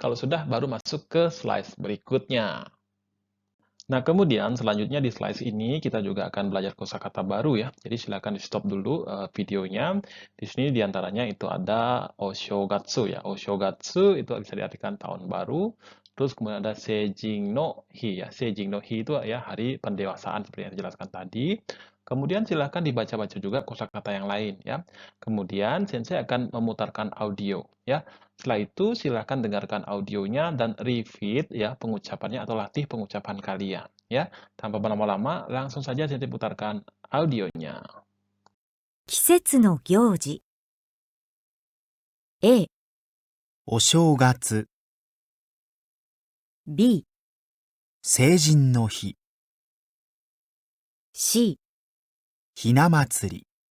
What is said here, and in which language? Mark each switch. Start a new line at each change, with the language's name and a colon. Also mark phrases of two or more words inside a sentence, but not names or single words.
Indonesian: Kalau sudah, baru masuk ke slide berikutnya. Nah, kemudian selanjutnya di slide ini kita juga akan belajar kosakata baru ya. Jadi silakan di-stop dulu videonya. Di sini diantaranya itu ada Oshogatsu ya. Oshogatsu itu bisa diartikan tahun baru. Terus kemudian ada Seijin no Hi ya. Seijin no Hi itu ya hari pendewasaan seperti yang dijelaskan tadi. Kemudian silakan dibaca-baca juga kosakata yang lain ya. Kemudian Sensei akan memutarkan audio ya. Setelah itu, silakan dengarkan audionya dan repeat ya pengucapannya atau latih pengucapan kalian ya. Tanpa berlama-lama, langsung saja saya putarkan audionya.
Japanese: 季節の行事 A、お正月、 B、成人の日、 C、ひな祭り、